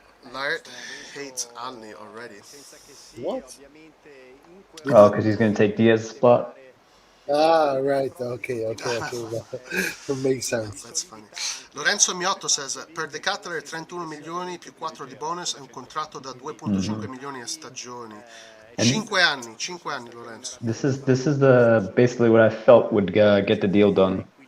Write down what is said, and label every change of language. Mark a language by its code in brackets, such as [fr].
[en] Laird hates Ali already. What? Oh, because he's going to take Diaz's spot. Ah, right. Okay. That makes sense. That's funny. [it] Lorenzo Miotto [en] says, [it] per De Ketelaere 31 milioni più 4 di bonus e un contratto da 2.5 milioni a stagioni. [en] 5 anni, Lorenzo. This is basically what I felt would get the deal done.